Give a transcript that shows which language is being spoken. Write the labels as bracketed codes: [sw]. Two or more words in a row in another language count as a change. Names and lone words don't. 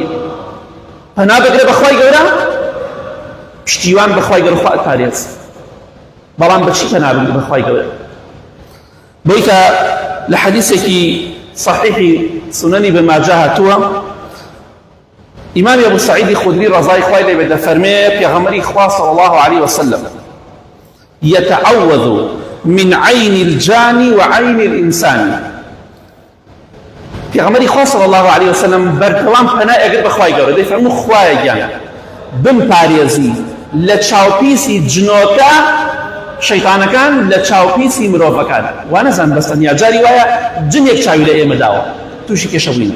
[ckb] پەنا بگرێ بەخوای گەورە، پشتیوان بەخوای گەورە خوا ئەپارێز، بەڵام بەچی پەنا بگرێ بەخوای گەورە؟ بۆی کە لە حەدیثێکی صحیحی سنەنی بن ماجە هاتووە، ئیمامی ئەبو سەعیدی خودری ڕەزای خوای لێ بێ دەفەرمێ پێغەمبەری خوا [ar] صلی الله عليه وسلم يتعوذ من عين الجاني وعين الإنسان. [ckb] پێغەمبەری خوا [ar] صلی الله عليه وسلم [ckb] بەردەوام پەنای ئەگرت بەخوای گەورە، دەیفەرموو خوایە گیان بمپارێزی لە چاوپیسی جنۆکە شەیطانەکان لە چاوپیسی مرۆڤەکان. وا نەزان بەستەنیا جاری وایە جنێک چاوی لە ئێمە داوە تووشی کێشە بووین.